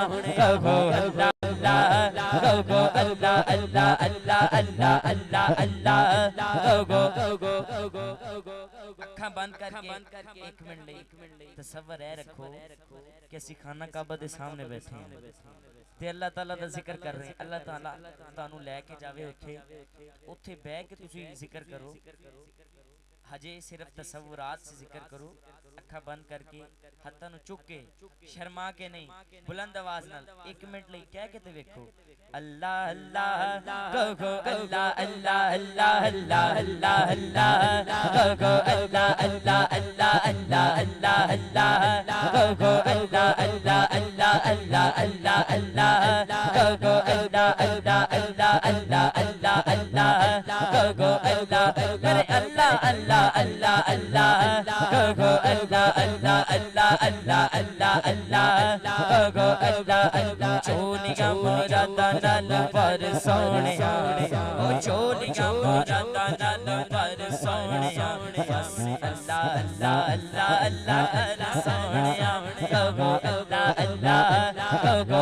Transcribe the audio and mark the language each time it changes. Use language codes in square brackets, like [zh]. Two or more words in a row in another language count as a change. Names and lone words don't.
[pa] کہو اللہ کہو اللہ اللہ اللہ اللہ اللہ اللہ کہو اکھا بند کرکے ایک منٹ تصور ہے رکھو کہ اسی خانہ کعبہ دے سامنے بیٹھے ہیں تے اللہ تعالیٰ دا ذکر کر رہے ہیں اللہ تعالیٰ تانوں لے کے جاوے اتھے بیٹھ کے تسی ذکر کرو حجے صرف تصورات سے ذکر کرو اکھا بند کرکے ہتھاں نوں چک کے شرما کے نہیں بلند آواز نال ایک منٹ لئی کہہ کے تے ویکھو اللہ اللہ کہو اللہ اللہ اللہ اللہ اللہ اللہ کہو اللہ اللہ اللہ اللہ اللہ اللہ کہو اللہ اللہ اللہ اللہ اللہ اللہ کہو اللہ اللہ اللہ اللہ اللہ اللہ کہو اللہ میرے اللہ اللہ اللہ اللہ کہو اللہ اللہ اللہ اللہ اللہ اللہ کہو اللہ اللہ جھولیاں مراداں نال پر سونیا او جھولیاں مراداں نال پر سونیا بس اللہ اللہ اللہ اللہ سونیا کہو اللہ اللہ کہو